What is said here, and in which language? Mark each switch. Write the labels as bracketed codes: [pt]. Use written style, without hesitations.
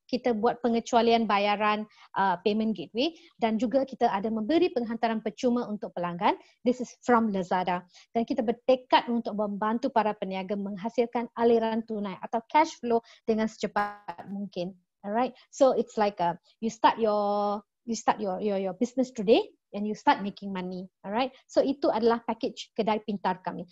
[ms] Kita buat pengecualian bayaran payment gateway dan juga kita ada memberi penghantaran percuma untuk pelanggan. [en] This is from Lazada. [ms] Dan kita bertekad untuk membantu para peniaga menghasilkan aliran tunai atau cash flow dengan secepat mungkin. [en] Alright? So it's like you start your business today and you start making money, alright. [ms] So itu adalah package kedai pintar kami.